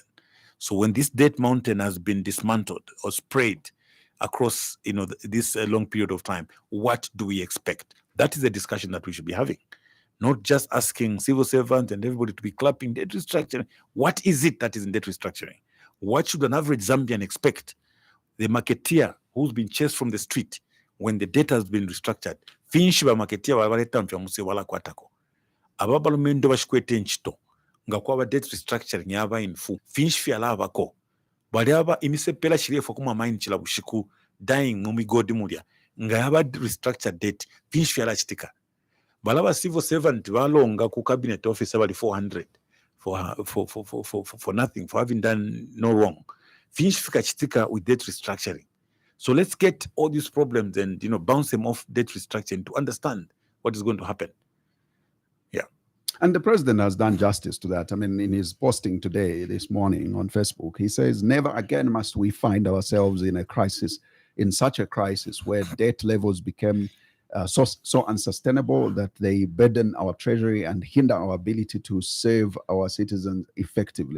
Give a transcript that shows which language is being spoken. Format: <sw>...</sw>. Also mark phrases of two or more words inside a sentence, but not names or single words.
<en>So when this debt mountain has been dismantled or sprayed across, this long period of time, what do we expect? That is the discussion that we should be having. Not just asking civil servants and everybody to be clapping debt restructuring. What is it that is in debt restructuring? What should an average Zambian expect? The marketeer who's been chased from the street when the debt has been restructured.</en> <bem>Finshi ba marketeer wabaleta mpyamusi wala kwatako. Ababalumendo bashikwete nchito. Nga kwa</bem> <en>debt restructuring</en> <bem>yaba infu. Finshi fiala abako. Bali aba imise pela shirefo kuma maini chila bushiku dying mumigodi mulia. Nga yaba</bem> <en>restructured debt.</en> <bem>Finshi fiala chitika. Balaba civil servant balonga ku cabinet office abali 400</bem> <en>for nothing, for having done no wrong.</en> <bem>Finish fika chitika</bem> <en>with debt restructuring. So let's get all these problems and bounce them off debt restructuring to understand what is going to happen. Yeah. And the president has done justice to that. I mean, in his posting today, this morning on Facebook, he says, never again must we find ourselves in a crisis in such a crisis where debt levels became so unsustainable that they burden our treasury and hinder our ability to serve our citizens effectively.</en>